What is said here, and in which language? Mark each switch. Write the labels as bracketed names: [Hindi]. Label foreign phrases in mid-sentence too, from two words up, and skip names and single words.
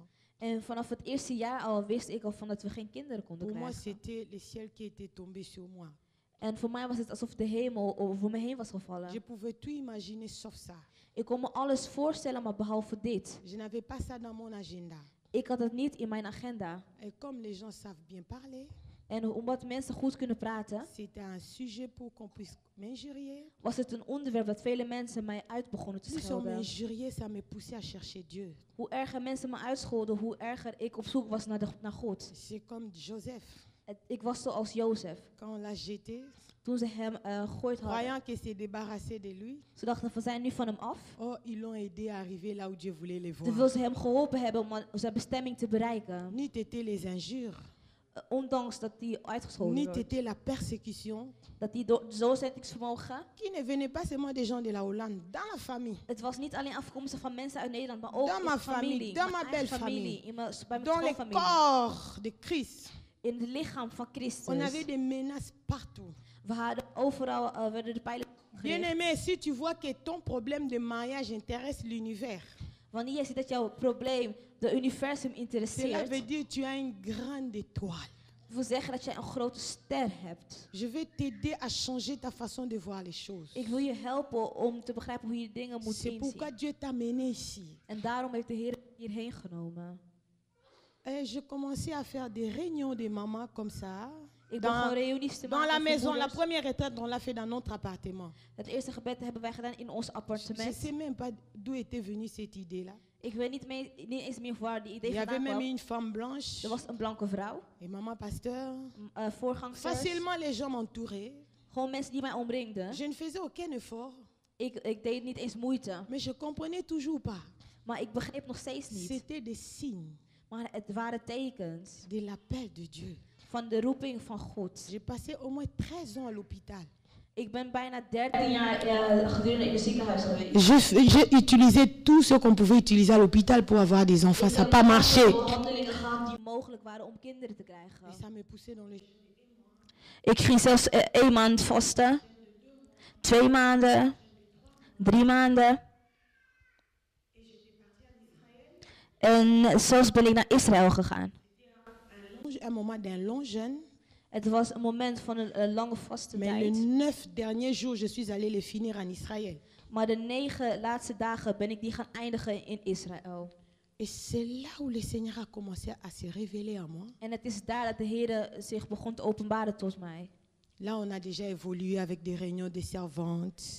[Dutch] En vanaf het eerste jaar al wist ik al van dat we geen kinderen konden [French] Pour moi, [Dutch] krijgen. [French] c'était le ciel qui était tombé sur moi. [Dutch] En voor mij was het alsof de hemel over me heen was gevallen. [French] Je pouvais tout imaginer sauf ça. [Dutch] Ik kon me alles voorstellen, maar behalve dit. [French] Je n'avais pas ça dans mon agenda. [Dutch] Ik had het niet in mijn agenda. [French] Et comme les gens savent bien parler, [Dutch] En omdat mensen goed kunnen praten, [French] c'était un sujet pour qu'on puisse m'injurier. [Dutch] was het een onderwerp dat vele mensen mij uit begonnen te [French] Plus on [Dutch] schelden. [French] m'injuriait, ça me poussait à chercher Dieu. [Dutch] Hoe erger mensen me uitscholden, hoe erger ik op zoek was naar God. [French] C'est comme Joseph, [Dutch] Ik was zoals Jozef. [French] quand on l'a jeté, [Dutch] Toen ze hem gegooid hadden, [French] croyant qu'il s'est débarrassé de lui. [Dutch] ze dachten we zijn nu van hem af. [French] Oh, ils l'ont aidé à arriver là où Dieu voulait les [Dutch] Terwijl [French] voir. [Dutch] ze hem geholpen hebben om zijn bestemming te bereiken. [French] Ni t'étais les injures, [Dutch] Ondanks dat hij uitgescholden [French] ni [Dutch] wordt. [French] t'étais la persécution, [Dutch] Dat hij door doorzettingsvermogen. [French] qui ne venait pas seulement des gens de la Hollande, dans la famille, [Dutch] Het was niet alleen afkomstig van mensen uit Nederland, maar ook [French] Dans [Dutch] in [French] ma [Dutch] de familie. [French] famille, dans [Dutch] mijn [French] ma [Dutch] eigen [French] belle [Dutch] familie. In mijn, bij mijn [French] dans le [Dutch] schoonfamilie. [French] corps de Christ. [Dutch] In het lichaam van Christus. [French] On avait des menaces partout. [Dutch] We hadden overal werden de pijlen [French] Bien [Dutch] gericht. [French] aimé, si tu vois que ton problème de mariage intéresse l'univers, [Dutch] Wanneer je ziet dat jouw probleem de universum [French] cela [Dutch] interesseert, [French] veut dire que tu as une grande étoile. [Dutch] dat wil zeggen dat jij een grote ster hebt. [French] Je vais t'aider à changer ta façon de voir les choses. [Dutch] Ik wil je helpen om te begrijpen hoe je dingen moet [French] C'est pourquoi [Dutch] inzien. [French] Dieu t'a mené ici. [Dutch] En daarom heeft de Heer hierheen genomen. [French] Et je commençais à faire des réunions de mamans comme ça. [Dutch] Ik begon [French] Dans, [Dutch] reunies te [French] dans la [Dutch] maken voor [French] maison, la [Dutch] moeders. [French] première retraite, on l'a fait dans notre appartement. [Dutch] Het eerste gebed hebben wij gedaan in ons [French] Je ne [Dutch] appartement. [French] sais même pas d'où était venue cette idée-là. [Dutch] Ik weet niet eens meer waar die idee [French] Il y avait [Dutch] vandaan [French] même [Dutch] kwam. [French] une femme blanche [Dutch] Er was een blanke vrouw, [French] et maman pasteur. [Dutch] voorgangsters, [French] Facilement, les gens m'entouraient. [Dutch] gewoon mensen die mij omringden. [French] Je ne faisais aucun effort, [Dutch] Ik deed niet eens moeite, [French] mais je comprenais toujours pas. [Dutch] maar ik begreep nog steeds niet. [French] C'était des signes [Dutch] Maar het waren tekens [French] de l'appel de Dieu. [Dutch] van de roeping van God. [French] J'ai passé au moins 13 ans à l'hôpital. [Dutch] Ik ben bijna 13 jaar gedurende in het ziekenhuis geweest. [French] J'ai utilisé tout ce qu'on pouvait utiliser à l'hôpital pour avoir des enfants. Ça n'a pas marché. [Dutch] Ik heb behandelingen gehad die mogelijk waren om kinderen te krijgen. [French] Et ça me poussait dans le... [Dutch] Ik ging zelfs 1 maand vasten, 2 maanden, 3 maanden. En zelfs ben ik naar Israël gegaan. [French] Un moment d'un long jeûne. [Dutch] Het was een moment van een lange vaste [French] Mais les [Dutch] tijd. [French] 9 derniers jours, je suis allée les finir en Israël. [Dutch] Maar de 9 laatste dagen ben ik die gaan eindigen in Israël. [French] Et c'est là où le Seigneur a commencé à se révéler à moi. [Dutch] En het is daar dat de Heer zich begon te openbaren tot mij. [French] Là, on a déjà évolué avec des réunions de servantes.